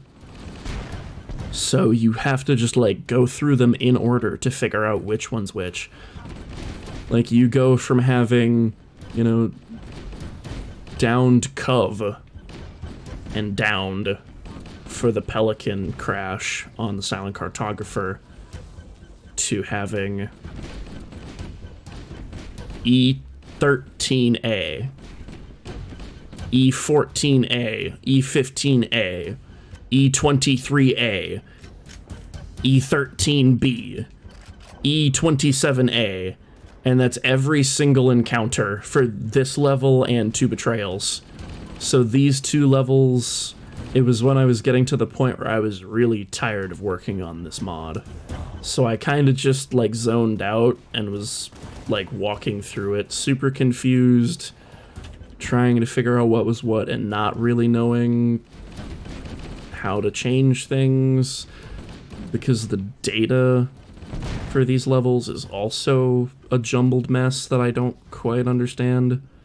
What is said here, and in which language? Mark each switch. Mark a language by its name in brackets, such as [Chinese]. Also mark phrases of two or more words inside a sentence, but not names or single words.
[English] So you have to just like go through them in order to figure out which one's which. Like you go from having, you know, downed Cove and downed for the Pelican crash on the Silent Cartographer to having E13A, E14A, E15A, E23A, E13B, E27A, and that's every single encounter for this level and 2 Betrayals. So these 2 levels, it was when I was getting to the point where I was really tired of working on this mod. So I kind of just like zoned out and was like walking through it, super confused, trying to figure out what was what and not really knowing how to change things, because the data for these levels is also a jumbled mess that I don't quite understand.